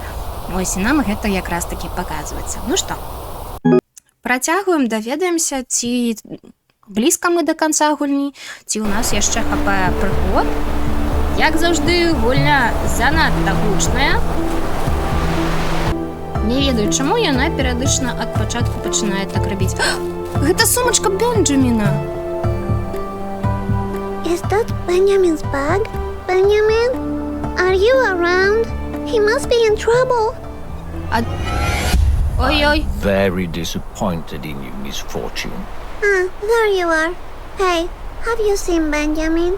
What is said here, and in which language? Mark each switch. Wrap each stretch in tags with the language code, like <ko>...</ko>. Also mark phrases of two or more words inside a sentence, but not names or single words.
<be>Вось і нам гэта якраз такі паказваецца. Ну што, працягваем, даведаемся, ці блізка мы да канца гульні, ці ў нас яшчэ хапае прыгод. Як заўжды, гульня занадта гучная. Не ведаю, чаму яна перыядычна ад пачатку пачынае так рабіць. Гэта сумачка Бенджаміна.</be> <en>Is that Benjamin's bag? Benjamin? Are you around? He must be in trouble. Ой-ой. Very disappointed in you, Miss Fortune. There you are. Hey, have you seen Benjamin?</en>